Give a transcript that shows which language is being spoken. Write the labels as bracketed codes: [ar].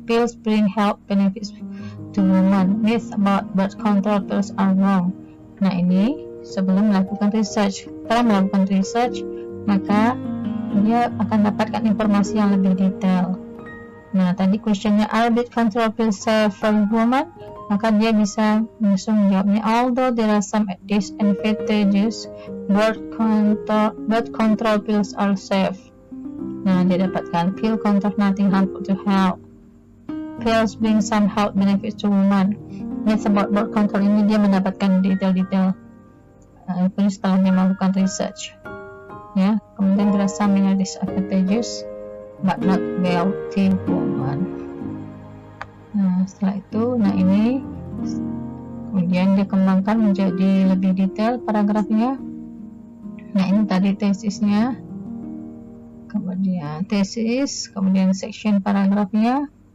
[en] Pills bring health benefits to women. Myths about birth control pills are wrong. [id] Nah, ini sebelum melakukan research. Setelah melakukan research, maka dia akan dapatkan informasi yang lebih detail. Nah, tadi questionnya, [en] are birth control pills safe for women? [id] Maka dia bisa langsung menjawabnya, [en] although there are some disadvantages, birth control pills are safe. [id] Nah, dia dapatkan [en] pill contain nothing harmful to health. Pills bring some health benefits to women. Myths about birth control [id] ini dia mendapatkan detail-detail itu setelah dia melakukan research. Ya, kemudian [en] there are some disadvantages but not wealthy women. [id] Nah, setelah itu, ini kemudian dia kembangkan menjadi lebih detail paragrafnya. Nah, ini tadi tesisnya, kemudian tesis, kemudian section paragrafnya.